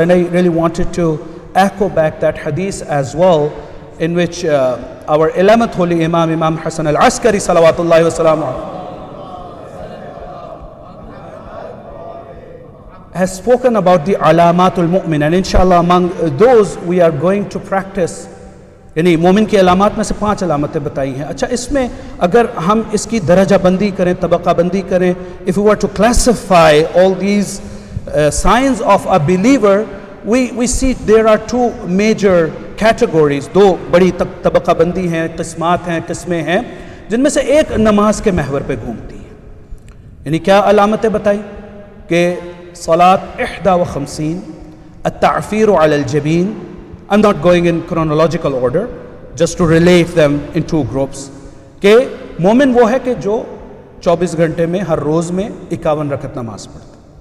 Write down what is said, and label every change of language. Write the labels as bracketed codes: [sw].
[en] And I really wanted to echo back that hadith as well, in which our 11th Holy Imam, Imam Hassan al-Askari [ar] salawatullahi wa salamu, [en] has spoken about the alamatul mu'min, and inshallah among those we are going to practice. [hi] यानी मोमिन की अलामात में से 5 अलामतें बताई हैं. अच्छा, इसमें अगर हम इसकी दर्जा बंदी करें, तबका बंदी करें, [en] if we were to classify all these signs of a believer, we see there are 2 major categories. [hi] 2 बड़ी तबका बंदी हैं, किस्मात हैं, किस्में हैं, जिनमें से एक नमाज के महवर पे घूमती है. यानी क्या अलामतें बताई कि सलात 51, [ar] at-ta'फीर ala al-jabin. [en] I'm not going in chronological order, just to relate them in 2 groups. [hi] कि मोमिन वो है कि जो 24 घंटे में हर रोज में 51 रकत नमाज पढ़ता.